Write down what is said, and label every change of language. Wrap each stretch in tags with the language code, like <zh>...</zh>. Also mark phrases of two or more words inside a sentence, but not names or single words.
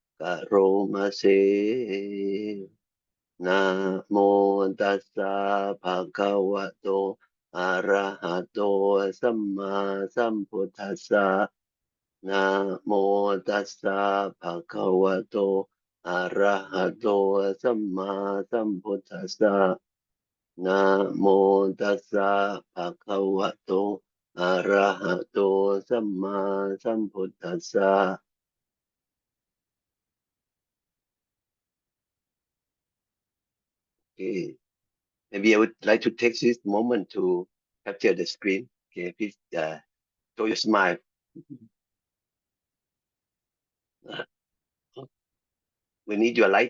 <pi>Karomase Namo Tassa Bhagavato Arahato Samma Sambuddhassa Namo Tassa Bhagavato Arahato Samma Sambuddhassa Namo Tassa Bhagavato Arahato Samma Sambuddhassa.</pi> <en>Okay. Maybe I would like to take this moment to capture the screen. Okay, please show your smile. We need your light.</en>